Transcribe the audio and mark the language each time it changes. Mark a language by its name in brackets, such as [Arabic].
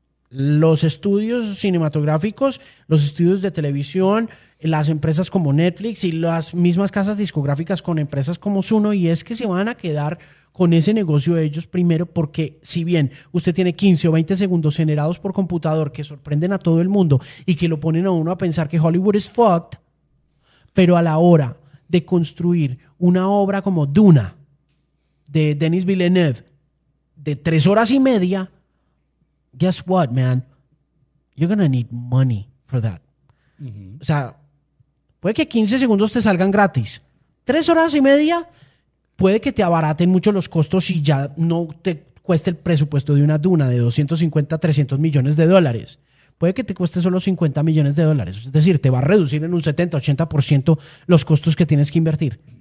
[Spanish] los estudios cinematográficos, los estudios de televisión, las empresas como Netflix y las mismas casas discográficas con empresas como Suno, y es que se van a quedar con ese negocio ellos primero, porque si bien usted tiene 15 o 20 segundos generados por computador que sorprenden a todo el mundo y que lo ponen a uno a pensar que [English] Hollywood is fucked, [Spanish] pero a la hora de construir una obra como Duna de Denis Villeneuve de 3 horas y media, [English] guess what, man? You're gonna need money for that. [Spanish] Mm-hmm. O sea, puede que 15 segundos te salgan gratis. 3 horas y media... Puede que te abaraten mucho los costos y ya no te cueste el presupuesto de una Duna de 250, 300 millones de dólares. Puede que te cueste solo 50 millones de dólares. Es decir, te va a reducir en un 70, 80% los costos que tienes que invertir.